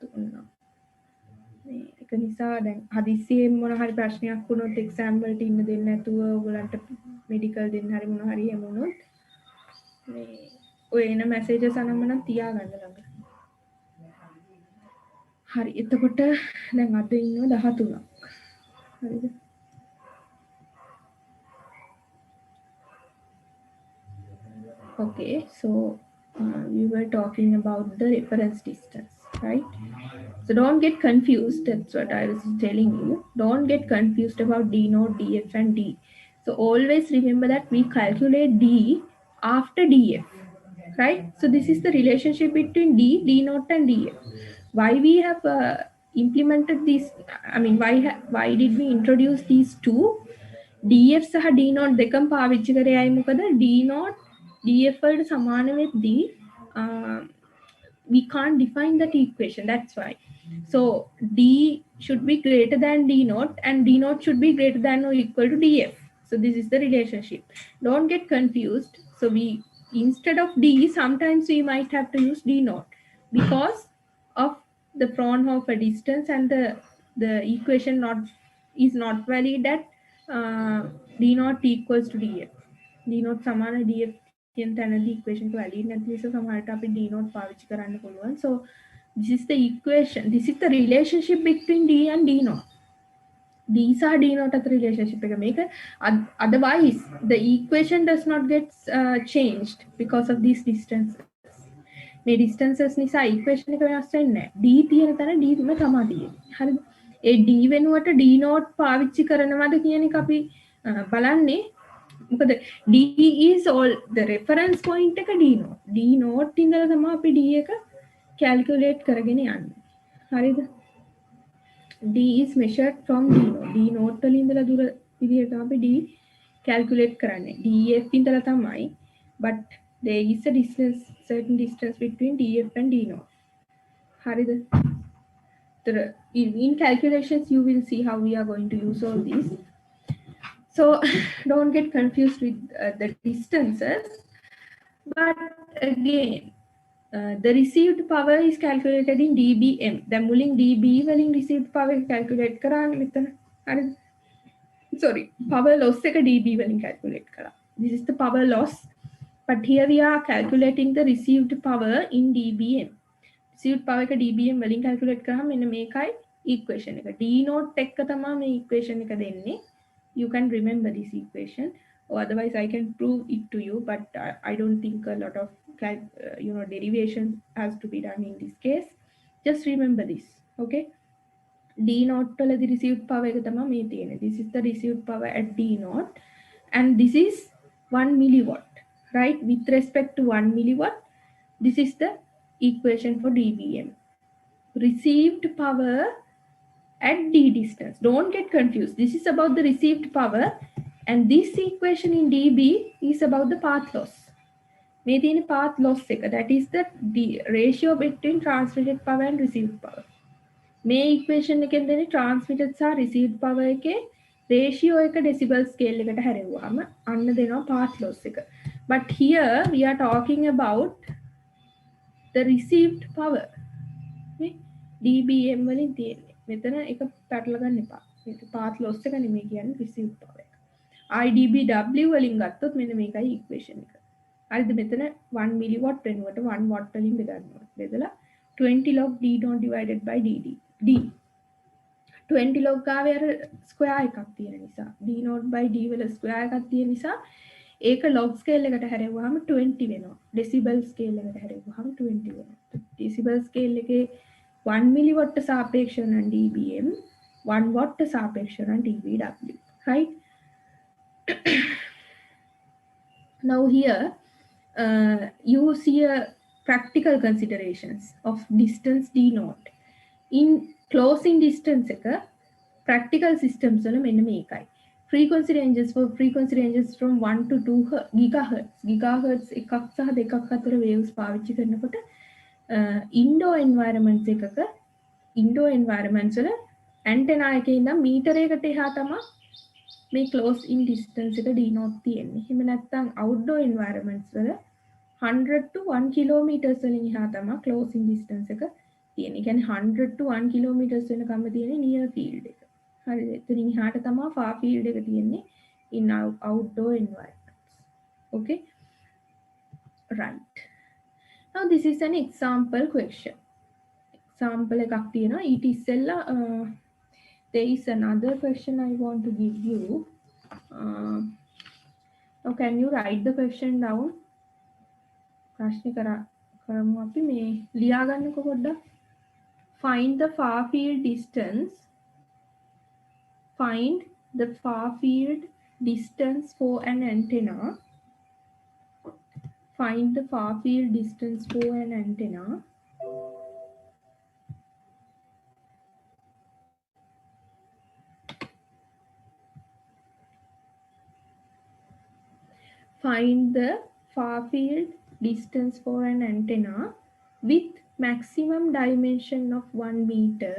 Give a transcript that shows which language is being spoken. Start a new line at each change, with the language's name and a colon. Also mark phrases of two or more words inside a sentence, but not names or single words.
Sinhala: ඒක නිසා දැන් හදිස්සියෙන් මොන හරි ප්‍රශ්නයක් වුණොත් එක්සෑම් වලට ඉන්න දෙන්නේ නැතුව ඔයගොල්ලන්ට මෙඩිකල් දෙන්න හරි මොන හරි එහෙම වුණොත් මේ ඔය එන මැසේජස් අනම්ම නම් තියාගන්න ළඟ. හරි. එතකොට දැන් අද ඉන්නවා 13ක්. හරිද?
English: Okay, so we were talking about the reference distance, right? So don't get confused. That's what I was telling you. Don't get confused about D node, DF, and D. So always remember that we calculate D after DF, right? So this is the relationship between D, D node, and DF. Why we have implemented these? I mean, why did we introduce these two?
Sinhala: DF සහ D node දෙකම පාවිච්චි කරේ අය මොකද D node DF වලට සමාන වෙද්දී
English: we can't define that equation. That's why. So D should be greater than D node and D node should be greater than or equal to DF. So this is the relationship. Don't get confused. So we instead of D, sometimes we might have to use D node because of the Fraunhofer distance and the equation is not valid at D naught equals to DF.
Sinhala: D naught සමාන DF කියන තැනදී equation එක valid නැති නිසා සමහරට අපි D naught පාවිච්චි කරන්න පුළුවන්.
English: So this is the equation. This is the relationship between D and D naught.
Sinhala: D සහ D naught අතර relationship එක. මේක
English: otherwise the equation does not get changed because of these distances.
Sinhala: මේ distances නිසා equation එක වෙනස් වෙන්නේ නැහැ. D තියෙන තැන D ම තමයි තියෙන්නේ. හරිද? ඒ D වෙනුවට D naught පාවිච්චි කරනවද කියන එක අපි බලන්නේ.
English: මොකද D is all the reference point එක D naught.
Sinhala: D naught ඉඳලා තමයි අපි D එක calculate කරගෙන යන්නේ. හරිද?
English: D is measured from D naught.
Sinhala: D naught වල ඉඳලා දුර විදිහට තමයි අපි D calculate කරන්නේ. DF ඉඳලා තමයි,
English: but there is a distance, certain distance between DF and D naught.
Sinhala: හරිද?
English: In calculations you will see how we are going to use all these. So don't get confused with the distances. But again, the received power is calculated in dBm.
Sinhala: The මුලින් dB වලින්
English: received power calculate
Sinhala: කරන්න මෙතන. හරිද?
English: Sorry, power loss
Sinhala: එක dB වලින් calculate කරා.
English: This is the power loss. But here we are calculating the received power in dBm. Received power
Sinhala: එක dBm වලින් calculate කරාම මෙන්න මේකයි equation එක. D naught එක තමයි මේ equation එක දෙන්නේ.
English: You can remember this equation, or otherwise I can prove it to you, but I don't think a lot of derivation has to be done in this case. Just remember this, okay?
Sinhala: D naught වල
English: the received power
Sinhala: එක තමයි මේ තියෙන්නේ.
English: This is the received power at D naught, and this is 1 milliwatt, right? With respect to 1 milliwatt, this is the equation for dBm. Received power at D distance. Don't get confused. This is about the received power, and this equation in dB is about the path loss.
Sinhala: මේ තියෙන
English: path loss
Sinhala: එක,
English: that is the ratio between transmitted power and received power.
Sinhala: මේ equation එකෙන් දෙන්නේ transmitted සහ
English: received power
Sinhala: එකේ ratio එක
English: decibel scale
Sinhala: එකට හැරෙව්වම අන්න දෙනවා
English: path loss
Sinhala: එක.
English: But here we are talking about the received power.
Sinhala: dBm වලින් තියෙන්නේ. මෙතන එක පැටල ගන්න එපා. මේක
English: path loss
Sinhala: එක නෙමෙයි කියන්නේ
English: received power
Sinhala: එක. IDBW වලින් ගත්තොත් මෙන්න මේකයි equation එක. හරිද? මෙතන 1 milliwatt වෙනුවට 1 watt වලින් බෙදන්නවා. බෙදලා 20
English: log D not divided by D.
Sinhala: 20 log ගාවේ අර ස්ක්වෙයාර් එකක් තියෙන නිසා D not by D වල ස්ක්වෙයාර් එකක් තියෙන නිසා ඒක
English: log scale
Sinhala: එකට හැරෙව්වහම 20 වෙනවා.
English: decibel scale
Sinhala: එකට හැරෙව්වහම 20 වෙනවා.
English: decibel scale
Sinhala: එකේ 1 milliwatt සාපේක්ෂව නම් dBm 1 watt සාපේක්ෂව නම් dBW. Right?
English: Now here you see a practical considerations of distance D naught. In closing distance එක practical systems වල
Sinhala: මෙන්න මේකයි.
English: frequency ranges from 1 to 2 gigahertz.
Sinhala: gigahertz එකක් සහ දෙකක් අතර waves පාවිච්චි කරනකොට
English: indoor environments
Sinhala: එකක
English: indoor environments
Sinhala: වල antenna එකේ ඉඳන් මීටරයකට එහා තමයි මේ
English: close in distance
Sinhala: එක D naught තියෙන්නේ. එහෙම නැත්නම්
English: outdoor environments
Sinhala: වල
English: 100 to 1 kilometers
Sinhala: වලින් එහා තමයි
English: close in distance
Sinhala: එක තියෙන්නේ. ඒ කියන්නේ
English: 100 to 1 kilometers
Sinhala: වෙනකම්ම තියෙන්නේ
English: near field
Sinhala: එක. හරිද? එතනින් එහාට තමයි
English: far field
Sinhala: එක තියෙන්නේ
English: in outdoor environments. Okay? Right. Now this is an example question.
Sinhala: Example එකක් තියෙනවා. ඊට ඉස්සෙල්ලා
English: there is another question I want to give you. Now can you write the question down?
Sinhala: ප්‍රශ්න කරමු අපි මේ ලියා ගන්නකො පොඩ්ඩක්.
English: Find the far field distance. Find the far field distance for an antenna. Find the far field distance for an antenna. Find the far field distance for an antenna with maximum dimension of 1 meter.